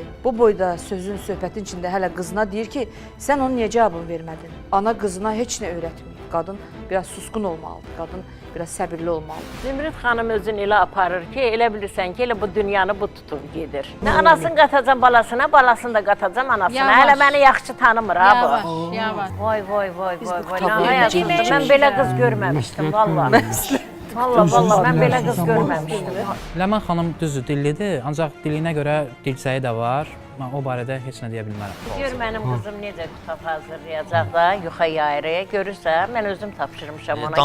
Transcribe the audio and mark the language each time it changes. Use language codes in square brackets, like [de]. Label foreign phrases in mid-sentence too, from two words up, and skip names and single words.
[az] Bu boyda sözün, söhbətin içində hələ qızına deyir ki, sən onun niyə cavabını vermədin? Ana qızına heç nə öyrətmir. Qadın biraz susqun olmalıdır, qadın biraz səbirli olmalıdır. Zümrüd xanım özünü elə aparır ki, elə bilirsən ki, elə bu dünyanı bu tutub gedir. Nə anasını qatacam balasına, balasını da qatacam anasına. Yavaş. Hələ məni yaxşı tanımır ha bu. Yavaş, yavaş. Vay vay vay vay vay. tabloya Nə həyatımda necə mən belə qız görməmişdim vallahi. Vallahi mən belə qız görməmişdim. Ləman xanım düzdür, dillidir, ancaq diliyinə görə dilçəyi də var. Mən o barədə heç nə deyə bilmərəm. Gör mənim qızım necə qutab hazırlayacaq da, yuxa yayırı. Görürsən, mən özüm tapşırmışam ona.